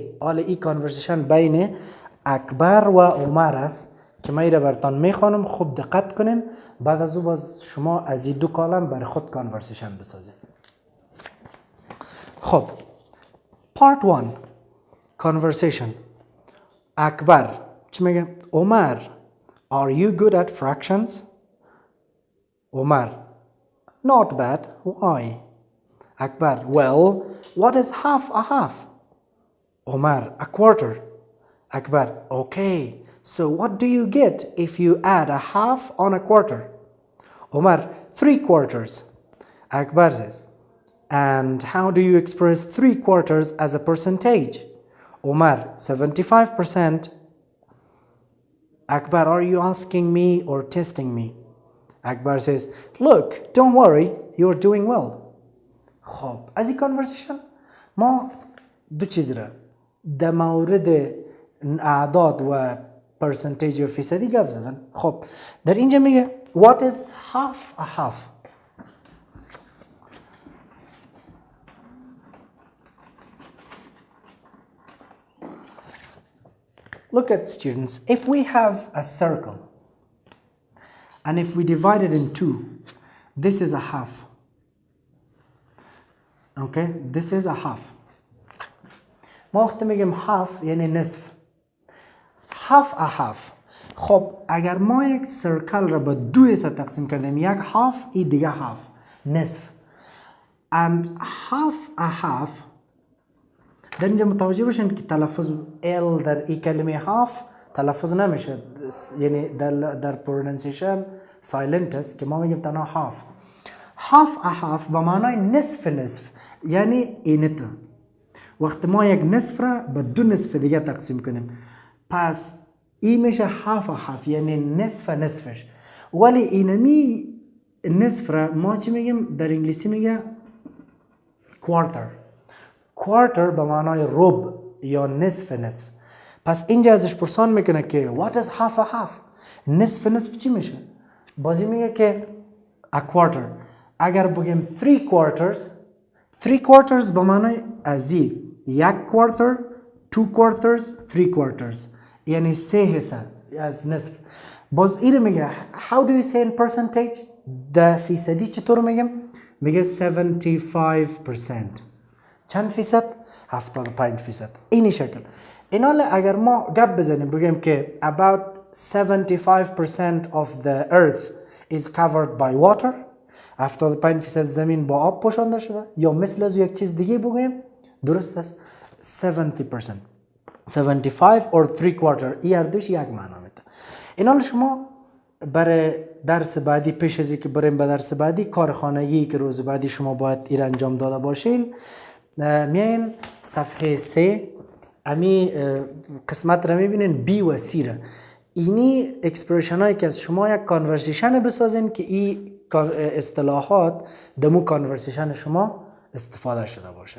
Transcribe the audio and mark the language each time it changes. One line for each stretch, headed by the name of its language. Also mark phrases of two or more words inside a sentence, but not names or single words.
Persian: حالا این conversation بین اکبر و عمر است که من ایره براتون میخوانم، خوب دقت کنین. بعد از او باز شما از این دو کالم برای خود conversation بسازین.
English: خب part 1 conversation.
Persian: اکبر چی میگه؟
English: عمر are you good at fractions? عمر not bad. Why? Akbar well what is half a half? Omar a quarter. Akbar okay so what do you get if you add a half on a quarter? Omar 3/4. Akbar says and how do you express 3/4 as a percentage? Omar 75%. Akbar are you asking me or testing me? Akbar says look don't worry you're doing well.
Persian: خب از این conversation ما دو چیز را در مورد اعداد و percentage و فیصدی گپ زدن. خب در اینجا میگه
English: what is half a half. Look at students, if we have a circle and if we divide it in two, this is a half. Okay, this is a half.
Persian: ما وقتی میگیم half یعنی نصف.
English: half a half.
Persian: خب اگر ما یک سرکل را به دو حصه تقسیم کردیم، یک half این دیگه half نصف
English: and half a half.
Persian: در اینجا متوجه باشین که تلفظ L در این کلمه half تلفظ نمیشه، یعنی در pronunciation silent است که ما میگیم تنها half.
English: half a half
Persian: به معنای نصف نصف یعنی اینتا. وقتی ما یک نصف را به دو نصف دیگه تقسیم کنیم پس این میشه
English: half a half
Persian: یعنی نصف نصفش. ولی اینمی نصف را ما چی میگیم؟ در انگلیسی میگه quarter. quarter به معنای ربع یا نصف نصف. پس اینجا ازش پرسان میکنه که
English: what is half a half؟
Persian: نصف نصف چی میشه؟ بازی میگه که
English: a quarter.
Persian: اگر بگیم 3/4
English: 3 quarters
Persian: به معنای ازی
English: 1 quarter 2 quarters 3 quarters
Persian: یعنی 3 حصه از نصف. باز این میگه
English: how do you say in percentage 10%
Persian: چطور میگم؟ میگه 75%. چند فیصد؟ 75%. اینی شکل. اینال اگر ما گپ بزنیم بگیم که
English: about 75% of the earth is covered by water
Persian: 75% زمین با آب پوشانده شده یا مثل از یک چیز دیگه بگیم درست است 70%
English: 75 or 3 quarter
Persian: ای اردوش یک معنا میده. اینال شما برای درس بعدی پیش از اینکه بریم به درس بعدی کار خانگی که روز بعدی شما باید ایر انجام داده باشین میاین صفحه 3 امی قسمت را میبینین بی و سی را اینی اکسپرشن هایی که از شما یک کانورسیشن بسازین که این اصطلاحات دمو کانورسیشن شما استفاده شده باشه.